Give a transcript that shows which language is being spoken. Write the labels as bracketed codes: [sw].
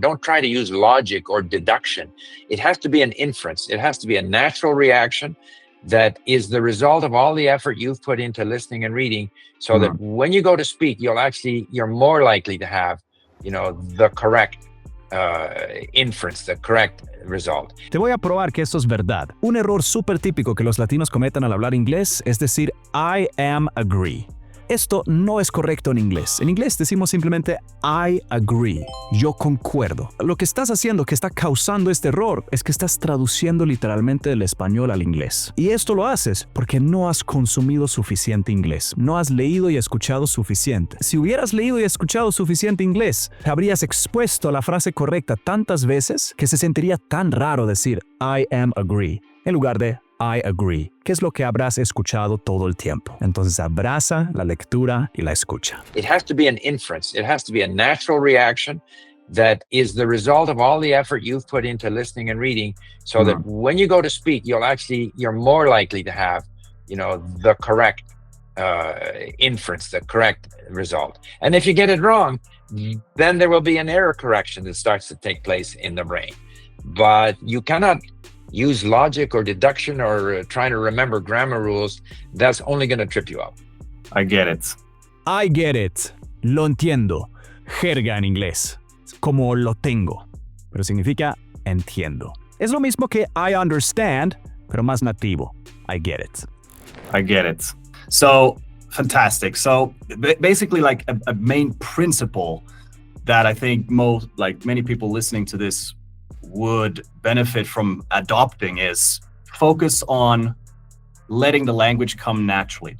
[en] Don't try to use logic or deduction. It has to be an inference. It has to be a natural reaction that is the result of all the effort you've put into listening and reading, so that when you go to speak, you're more likely to have, the correct inference, the correct result. [es] Te voy a probar que esto es verdad. Un error súper típico que los latinos cometen al hablar inglés es decir [en] I am agree. [es] Esto no es correcto en inglés. En inglés decimos simplemente [en] I agree. [es] Yo concuerdo. Lo que estás haciendo que está causando este error es que estás traduciendo literalmente del español al inglés. Y esto lo haces porque no has consumido suficiente inglés. No has leído y escuchado suficiente. Si hubieras leído y escuchado suficiente inglés, te habrías expuesto a la frase correcta tantas veces que se sentiría tan raro decir [en] I am agree [es] en lugar de [en] I agree, [es] que es lo que habrás escuchado todo el tiempo. Entonces abraza la lectura y la escucha. [en] It has to be an inference. It has to be a natural reaction that is the result of all the effort you've put into listening and reading, so that when you go to speak, you're more likely to have, the correct inference, the correct result. And if you get it wrong, then there will be an error correction that starts to take place in the brain. But you cannot use logic or deduction or trying to remember grammar rules. That's only going to trip you up. I get it. I get it. [es] Lo entiendo. jerga en inglés, como lo tengo, pero significa entiendo. Es lo mismo que [en] I understand, [es] pero más nativo. [en] I get it. I get it. So, fantastic. So, basically, like a main principle that I think many people listening to this would benefit from adopting is focus on letting the language come naturally.